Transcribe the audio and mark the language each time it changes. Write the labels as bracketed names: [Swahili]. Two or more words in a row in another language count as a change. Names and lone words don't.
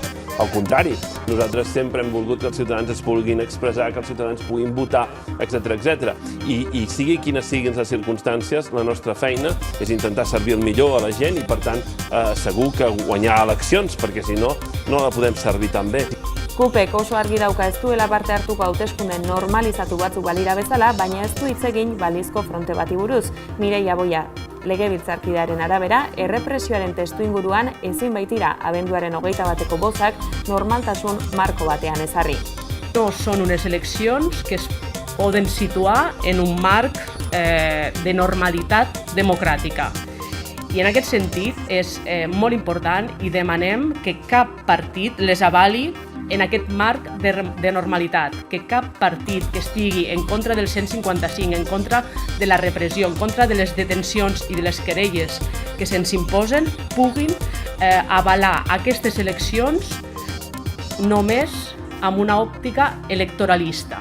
[Catalan] Al contrari, nosaltres sempre hem volgut que els ciutadans es puguin expressar, que els ciutadans puguin votar, etc. I sigui quines siguin les circumstàncies, la nostra feina és intentar servir el millor a la gent i, per tant, segur que guanyar eleccions, perquè si no, no la podem servir tan bé. [Basque] CUPek oso argi dauka ez duela parte hartuko hauteskunde normalizatu batzuk balira bezala, baina ez du hitz egin balizko fronte bati buruz. Mireia Boia, legebiltzarkidearen arabera, errepresioaren testuinguruan ezin baitira abenduaren 21 bozak normaltasun marko batean ezarri. [Catalan] No són unes eleccions que es poden situar en un marc de normalitat democràtica. I en aquest sentit és molt important i demanem que cap partit les avali en aquest marc de normalitat, que cap partit que estigui en contra del 155, en contra de la repressió, en contra de les detencions i de les querelles que se'ns imposen, puguin avalar aquestes eleccions només amb una òptica electoralista.